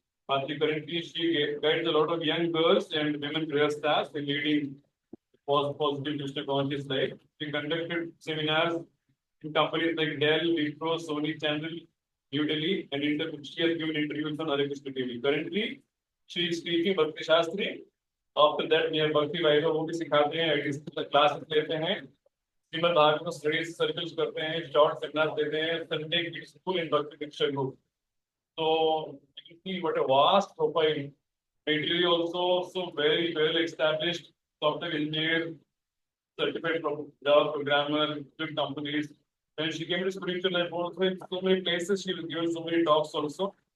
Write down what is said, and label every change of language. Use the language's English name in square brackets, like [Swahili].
[English] Currently, she guides a lot of young girls and women career stars in leading positive Krishna conscious life. She conducted seminars in companies like Dell, Wipro, Sony Channel, New Delhi, and she has given interviews on Hare Krishna TV। Currently, she is speaking Bhakti Shastri। After that, we have Bhakti Vaibhav, [Hindi] वो भी सिखाते हैं, classes लेते हैं, Shrimad Bhagavat studies circles करते हैं, short seminar देते हैं, संडे की स्कूल इन भक्ति शिक्षा group. [English] So you see what a vast profile. Materially also very well established software engineer, certified Java programmer, good companies. When she came to spiritual life also in so many places, she was given so many talks also।